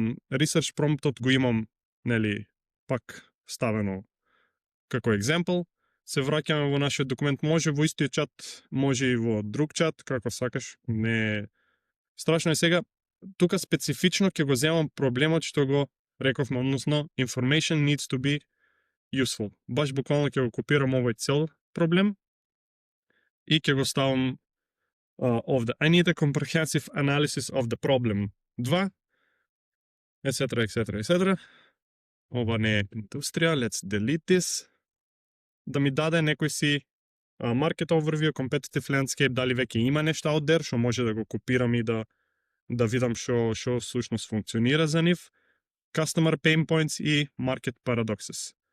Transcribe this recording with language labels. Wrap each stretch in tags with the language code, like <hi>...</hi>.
<mk>Research promptот го имам, нели, пак ставено како екземпл. Се враќаме во нашиот документ, може во истиот чат, може и во друг чат, како сакаш, не страшно е сега. Тука специфично ќе го земам проблемот што го рековме, односно</mk> <en>information needs to be useful.</en> <mk>Баш буквално ќе го копирам овој цел проблем и ќе го ставам овде.</mk> <en>I need a comprehensive analysis of the problem. 2, etc.</en> <mk>Ова не е индустрија,</mk> <en>let's delete this.</en> <mk>Да ми даде некој си market overview, competitive landscape, дали веќе има нешто out there, што може да го копирам и да видам што всушност функционира за нив, customer pain points и market paradoxes.</mk>